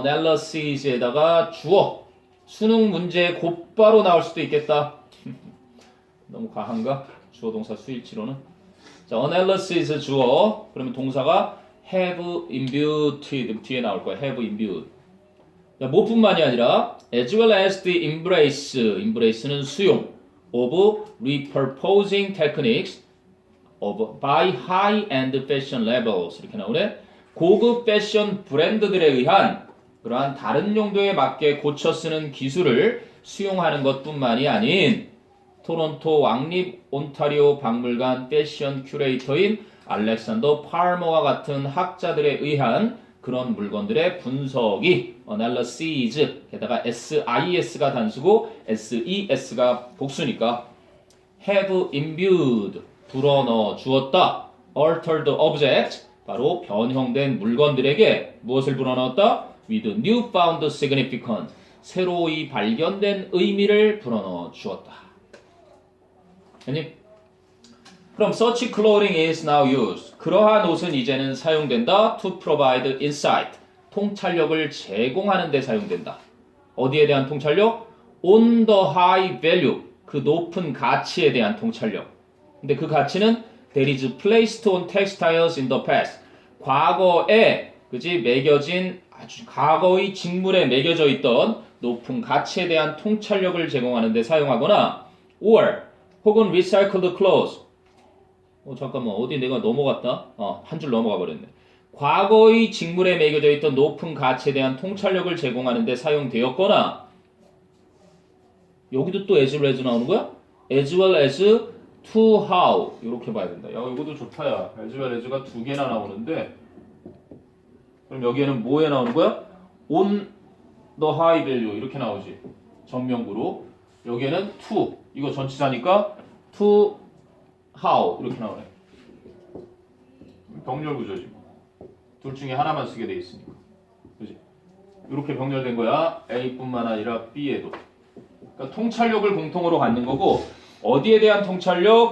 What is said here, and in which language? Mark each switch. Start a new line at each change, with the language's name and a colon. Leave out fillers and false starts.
Korean: analysis에다가 주어 수능 문제 곧바로 나올 수도 있겠다. 너무 과한가? 주어 동사 수일치로는. 자, analysis 주어 그러면 동사가
English: have imbued
Korean: 뒤에 나올 거야.
English: have imbued.
Korean: 자, 뭐뿐만이 아니라
English: as well as the embrace는
Korean: 수용
English: of repurposing techniques of by high-end fashion labels
Korean: 이렇게 나오네. 고급 패션 브랜드들에 의한 그러한 다른 용도에 맞게 고쳐 쓰는 기술을 수용하는 것뿐만이 아닌 토론토 왕립 온타리오 박물관 패션 큐레이터인 알렉산더 팔머와 같은 학자들에 의한 그런 물건들의 분석이 analysis 게다가 SIS가 단수고 SES가 복수니까
English: have imbued
Korean: 불어넣어 주었다.
English: altered object
Korean: 바로 변형된 물건들에게 무엇을 불어넣었다?
English: with newfound significance
Korean: 새로이 발견된 의미를 불어넣어 주었다. 아니?
English: 그럼 such clothing is now used.
Korean: 그러한 옷은 이제는 사용된다.
English: to provide insight.
Korean: 통찰력을 제공하는 데 사용된다. 어디에 대한 통찰력?
English: on the high value.
Korean: 그 높은 가치에 대한 통찰력. 근데 그 가치는
English: that is placed on textiles in the past.
Korean: 과거에 그지 매겨진 아주 과거의 직물에 매겨져 있던 높은 가치에 대한 통찰력을 제공하는 데 사용하거나 or 혹은
English: recycled clothes
Korean: 잠깐만 어디 내가 넘어갔다? 한 줄 넘어가 버렸네. 과거의 직물에 매겨져 있던 높은 가치에 대한 통찰력을 제공하는 데 사용되었거나 여기도 또 as well as 나오는 거야?
English: as well as to how
Korean: 이렇게 봐야 된다. 야 이것도 좋다 야. as well as가 두 개나 나오는데 그럼 여기에는 뭐에 나오는 거야?
English: on the high value
Korean: 이렇게 나오지. 정명구로. 여기에는 to 이거 전치사니까
English: to how
Korean: 이렇게 나오네. 병렬 구조지 뭐. 둘 중에 하나만 쓰게 돼 있으니까. 그지? 이렇게 병렬된 거야. A뿐만 아니라 B에도. 그러니까 통찰력을 공통으로 갖는 거고 어디에 대한 통찰력?